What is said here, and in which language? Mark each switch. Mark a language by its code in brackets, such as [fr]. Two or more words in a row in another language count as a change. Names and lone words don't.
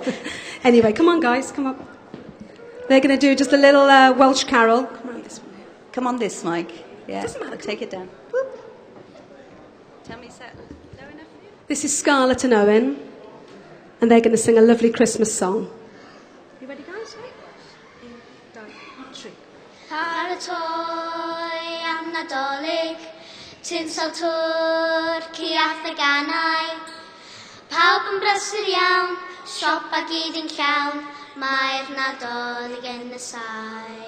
[en] Anyway, come on, guys, come on. They're going to do just a little Welsh carol. Come on, this one. Come on this, Mike. Yeah, Doesn't matter. take it down. Whoop. Tell me, is that low enough for you? This is Scarlett and Owen, and they're going to sing a lovely Christmas song. You ready, guys? [cy] Paratoi am Nadolig, tinsel Twrci a theganau. Pawb yn brysur iawn, siop a gyd yn llawn, mae'r Nadolig yn nesau.